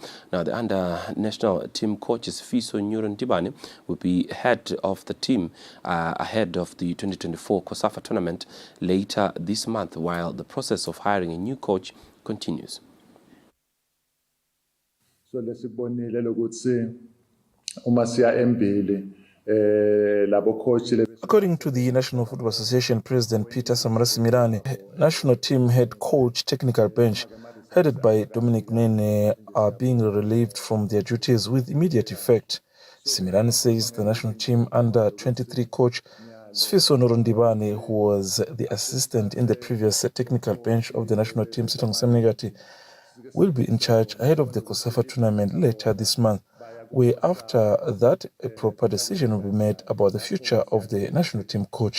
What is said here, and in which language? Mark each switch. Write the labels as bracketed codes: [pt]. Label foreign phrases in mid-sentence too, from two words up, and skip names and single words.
[en] Now, the under-national team coach Fiso Nyurundibane will be head of the team ahead of the 2024 COSAFA tournament later this month, while the process of hiring a new coach continues. [ss] So lesibonile lokuthi uma siya embili labo coach. [en] According to the National Football Association President Peter Samrasimirane, national team head coach technical bench headed by Dominic Nene are being relieved from their duties with immediate effect. Simirane says the national team under 23 coach Sfiso Nurundibane, who was the assistant in the previous technical bench of the national team Sihlangu Samnegati, will be in charge ahead of the COSAFA tournament later this month, where after that a proper decision will be made about the future of the national team coach.